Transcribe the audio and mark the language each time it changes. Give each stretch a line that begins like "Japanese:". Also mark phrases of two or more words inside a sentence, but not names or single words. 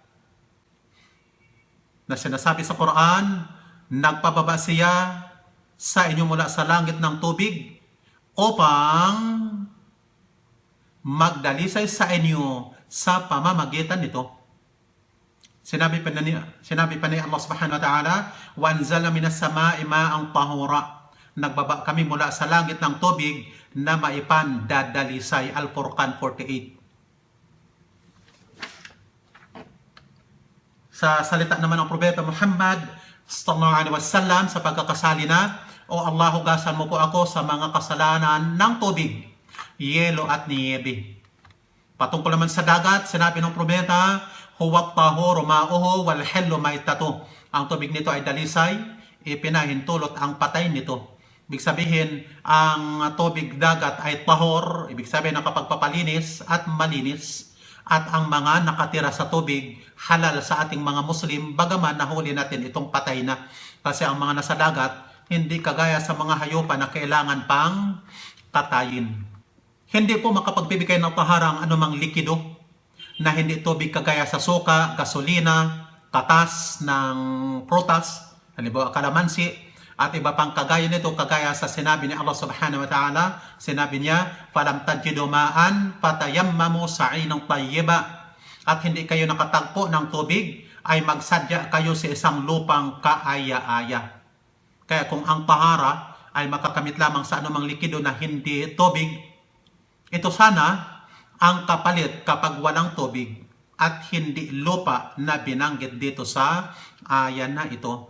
Filipino: Na sinasabi sa Quran, nagpababa siya sa inyo mula sa langit ng tubig upang magdalisay sa inyo sa pamamagitan nito. Sinabi pa ni Allah
Arabic: سبحانه وتعالى, وَأَنْزَلَ مِنَ السَّمَاءِ مَاءً طَهُورًا.
Filipino: Nagbaba kami mula sa langit ng tubig na maipan dadalisay. Al-Furqan 48. Sa salita naman ng Propeta Muhammad
Arabic: صلى الله عليه وسلم
Filipino: sa pagkakasali na, O Allah, hugasan mo po ako sa mga kasalanan ng tubig, yelo at niyebe. Patungkol naman sa dagat, sinabi ng Propeta,
Arabic: هو الطهور ماؤه الحل ميتته.
Filipino: Ang tubig nito ay dalisay, ipinahintulot ang patay nito. Ibig sabihin, ang tubig dagat ay tahor, ibig sabihin nakapagpapalinis at malinis. At ang mga nakatira sa tubig, halal sa ating mga Muslim, bagaman nahuli natin itong patay na. Kasi ang mga nasa dagat hindi kagaya sa mga hayupan na kailangan pang katayin. Hindi po makapagbibigay ng tahara ang anumang likido na hindi tubig kagaya sa suka, gasolina, katas ng prutas, halimbawa kalamansi, at iba pang kagaya nito, kagaya sa sinabi ni Allah
Arabic: سبحانه وتعالى,
Filipino: sinabi niya,
Arabic: "فلم تجدوا ماء فتيمموا صعيدا طيبا."
Filipino: At hindi kayo nakatagpo ng tubig, ay magsadya kayo sa isang lupang kaaya-aya. Kaya kung ang tahara ay makakamit lamang sa anumang likido na hindi tubig, ito sana ang kapalit kapag walang tubig at hindi lupa na binanggit dito sa aya na ito.